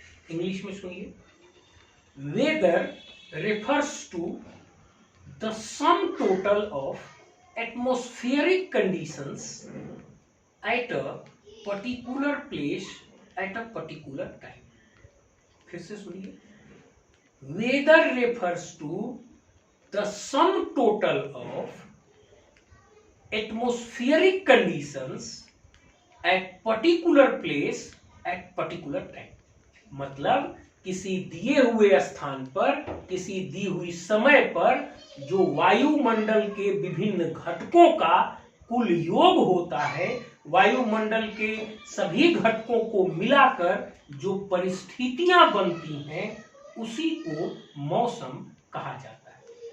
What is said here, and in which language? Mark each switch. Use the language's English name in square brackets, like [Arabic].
[Hindi] English में सुनिए, [English] Weather refers to the sum total of atmospheric conditions at a particular place at a particular time. [Hindi] फिर से सुनिए, [English] weather refers to the sum total of atmospheric conditions at particular place at particular time. [Hindi] मतलब किसी दिए हुए स्थान पर, किसी दी हुई समय पर जो वायुमंडल के विभिन्न घटकों का कुल योग होता है, वायुमंडल के सभी घटकों को मिलाकर जो परिस्थितियां बनती हैं, उसी को मौसम कहा जाता है।